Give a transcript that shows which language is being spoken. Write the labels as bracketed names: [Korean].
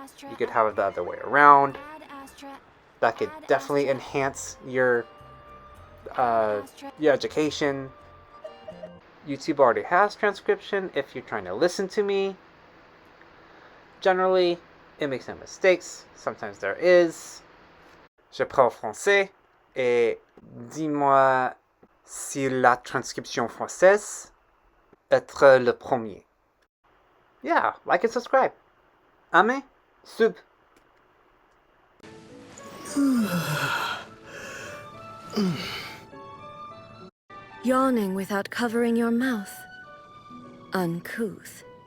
[English] You could have it the other way around. That could definitely enhance your education. YouTube already has transcription if you're trying to listen to me. Generally, it makes no mistakes. Sometimes there is. [French] Je parle français et dis-moi si la transcription française être le premier. [English] Yeah, like and subscribe. Amen. Sub. Yawning without covering your mouth. Uncouth.